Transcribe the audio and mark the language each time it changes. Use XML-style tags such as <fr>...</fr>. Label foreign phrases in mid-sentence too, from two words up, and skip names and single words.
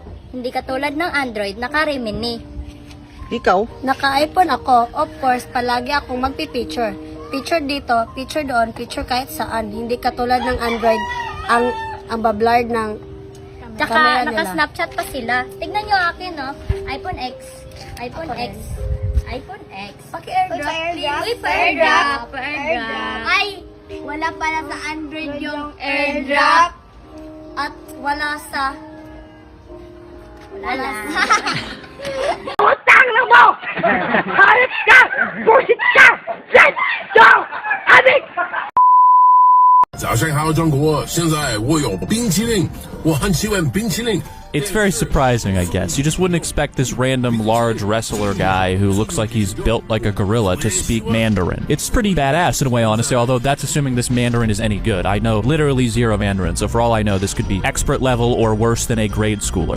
<tl>Hindi katulad ng Android, naka-Remini. Ikaw? Naka-iPhone ako.</tl> <en>Of course,</en> <tl>palagi akong magpipicture. Picture dito, picture doon, picture kahit saan. Hindi katulad ng Android, ang bablard ng Tsaka camera nila. naka-Snapchat pa sila. Tignan nyo akin, no? iPhone X. iPhone X. iPhone X. Paki-airdrop, please. Uy, pa-airdrop. Pa-airdrop. Ay, wala pala sa Android yung airdrop. At wala sa... Wala na. Utang na mo! Hayop ka! Bullshit ka!</tl> <en>Let's go!</en> <tl>Adik!</tl> <zh>早上好，中国！现在我有冰淇淋，我很喜欢冰淇淋。</zh> <en>It's very surprising, I guess. You just wouldn't expect this random large wrestler guy who looks like he's built like a gorilla to speak Mandarin. It's pretty badass in a way, honestly, although that's assuming this Mandarin is any good. I know literally zero Mandarin, so for all I know, this could be expert level or worse than a grade schooler.</en>